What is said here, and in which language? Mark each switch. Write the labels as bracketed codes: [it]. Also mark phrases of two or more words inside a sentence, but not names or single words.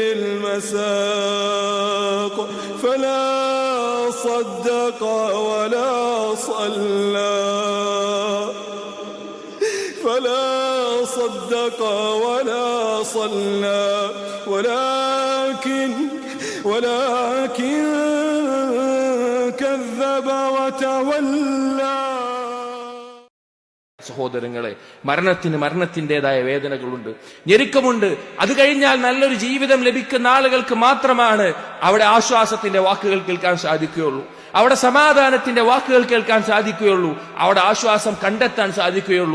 [ar] المساق فلا صدق ولا صلى ولكن كذب وتولى. [ml] സഹോദരങ്ങളെ, മരണത്തിൻ്റെതായ വേദനകളുണ്ട്, ഞെരുക്കമുണ്ട്. അത് കഴിഞ്ഞാൽ നല്ലൊരു ജീവിതം ലഭിക്കുന്ന ആളുകൾക്ക് മാത്രമാണ് അവിടെ ആശ്വാസത്തിന്റെ വാക്കുകൾ കേൾക്കാൻ സാധിക്കുകയുള്ളൂ, അവിടെ സമാധാനത്തിന്റെ വാക്കുകൾ കേൾക്കാൻ സാധിക്കുകയുള്ളൂ, അവിടെ ആശ്വാസം കണ്ടെത്താൻ സാധിക്കുകയുള്ളൂ.